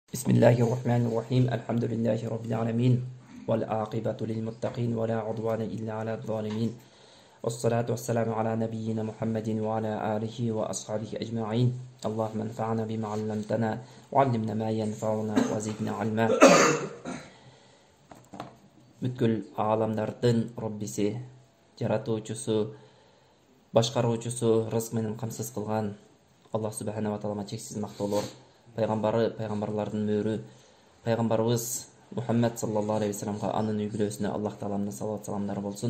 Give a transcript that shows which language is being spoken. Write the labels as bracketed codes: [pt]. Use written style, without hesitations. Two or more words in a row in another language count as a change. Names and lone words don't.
[ar] الله الرحمن الرحيم الحمد لله رب العالمين والعاقبة للمتقين ولا عدوان إلا على الظالمين والصلاة والسلام على نبينا محمد وعلى آله وأصحابه أجمعين اللهم انفعنا بما علمتنا وعلمنا ما ينفعنا وزدنا علما. [ky] Бүткүл ааламдардын Роббиси, жаратуучусу, башкаруучусу, рызык менен камсыз кылган Аллах [ar] سبحانه وتعالى [ky] чексиз мактоолор, пайгамбарлардын мөөрү, пайгамбарыбыз Мухаммад [ar] صلى الله عليه وسلم, [ky] анын үй бүлөсүнө Аллах тааланын салават саламдары болсун.